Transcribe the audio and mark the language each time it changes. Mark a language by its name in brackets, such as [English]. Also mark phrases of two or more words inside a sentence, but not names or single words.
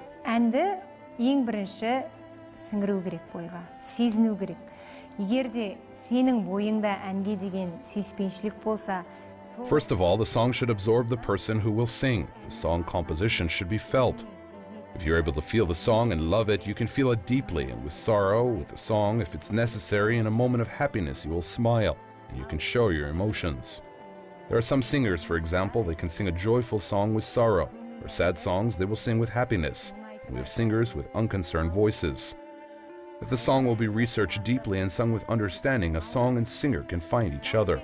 [Kazakh] әнді ең бірінші сіңіру керек бойға, сезіну керек. Егерде сенің бойыңда әнге деген сүйіспеншілік болса, [English] First of all, the song should absorb the person who will sing. The song composition should be felt. If you're able to feel the song and love it, you can feel it deeply, and with sorrow, with the song, if it's necessary, in a moment of happiness, you will smile, and you can show your emotions. There are some singers, for example, they can sing a joyful song with sorrow, or sad songs they will sing with happiness. And we have singers with unconcerned voices. If the song will be researched deeply and sung with understanding, a song and singer can find each other.